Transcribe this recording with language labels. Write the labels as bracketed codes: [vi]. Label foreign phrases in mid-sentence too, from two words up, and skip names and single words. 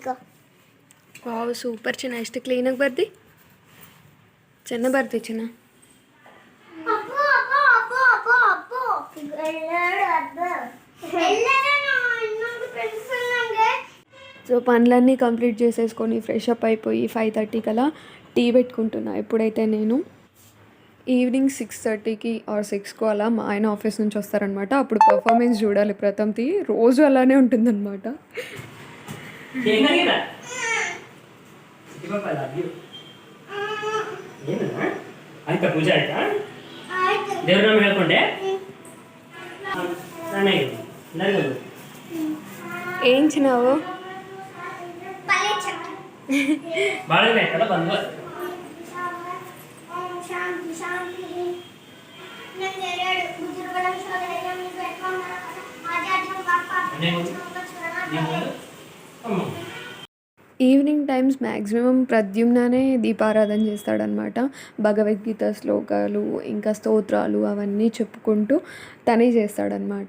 [en] wow super [kn] ಚಿನ್ನ, ಎಷ್ಟು ಕ್ಲೀನಾಗಿ ಬರ್ದಿ. ಚೆನ್ನಾಗಿ ಬರ್ದಿ ಚಿನ್ನ. [te] సో పనులన్నీ కంప్లీట్ చేసేసుకొని [en] fresh up [te] అయిపోయి 5:30 కల్లా టీ పెట్టుకుంటున్నా. ఎప్పుడైతే నేను ఈవినింగ్ 6:30కి ఆర్ 6కు అలా మా ఆయన ఆఫీస్ నుంచి వస్తారనమాట. అప్పుడు పర్ఫార్మెన్స్ చూడాలి ప్రథమ్ది, రోజు అలానే ఉంటుందన్నమాట. [kn] ಆಯ್ತಾ ಪೂಜೆ ಆಯ್ತಾ? ದೇವ್ರ ನಾಮ ಹೇಳ್ಕೊಂಡೆ [te] ఏం చిన్నావు [kn] ಭಾಳ ದಿನ ಆಯ್ತಲ್ಲ ಬಂದು. ಶಾಂತಿ ಶಾಂತಿ ನಂಗೆ [en] evening times [te] మ్యాక్సిమం ప్రద్యుమ్ననే దీపారాధన చేస్తాడనమాట. భగవద్గీత శ్లోకాలు ఇంకా స్తోత్రాలు అవన్నీ చెప్పుకుంటూ తనే చేస్తాడనమాట.